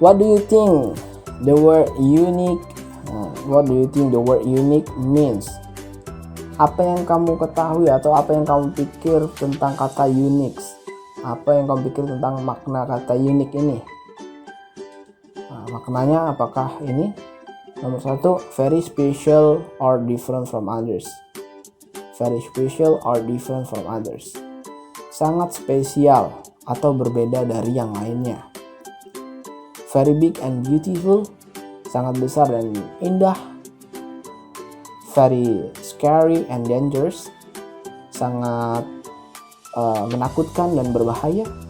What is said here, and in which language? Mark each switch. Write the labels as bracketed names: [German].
[English] What do you think the word unique? What do you think the word unique means? [Indonesian] Apa yang kamu ketahui atau apa yang kamu pikir tentang kata unique? Apa yang kamu pikir tentang makna kata unique ini? Nah, maknanya apakah ini? Nomor 1, [English] very special or different from others. Very special or different from others. [Indonesian] Sangat spesial atau berbeda dari yang lainnya. [English] Very big and beautiful, [Indonesian] sangat besar dan indah. [English] Very scary and dangerous, [Indonesian] sangat menakutkan dan berbahaya.